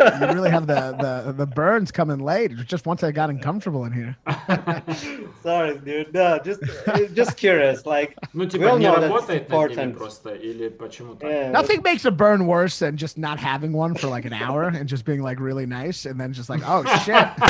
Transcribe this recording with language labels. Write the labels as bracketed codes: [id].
[en] You really have the burns coming late. Just once I got uncomfortable in here. Sorry, dude. No, just curious. Like, [ru] типа, не работает над ними просто, или почему так? [en] Yeah, Nothing makes a burn worse than just not having one for like an hour and just being like really nice and then just like, oh shit.